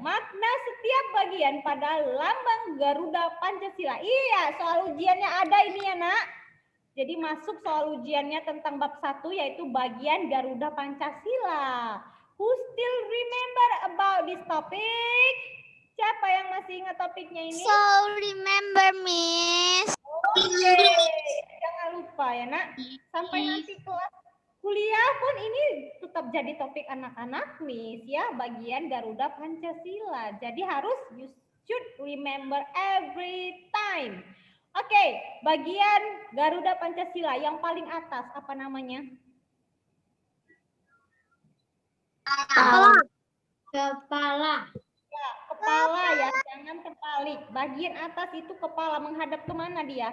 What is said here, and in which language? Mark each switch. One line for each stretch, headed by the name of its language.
Indonesian: Makna setiap bagian pada lambang Garuda Pancasila. Iya, soal ujiannya ada ini ya nak. Jadi masuk soal ujiannya tentang bab 1 yaitu bagian Garuda Pancasila.
English: Who still remember about this topic?
Indonesian: Siapa yang masih ingat topiknya ini?
English: So remember, Miss.
Indonesian: Oke, jangan lupa ya nak. Sampai nanti kelas kuliah pun ini tetap jadi topik anak-anak Miss ya, bagian Garuda Pancasila. Jadi harus
English: you should remember every time.
Indonesian: Oke, bagian Garuda Pancasila yang paling atas apa namanya? Kepala. Ya, kepala ya, jangan terbalik. Bagian atas itu kepala, menghadap kemana dia?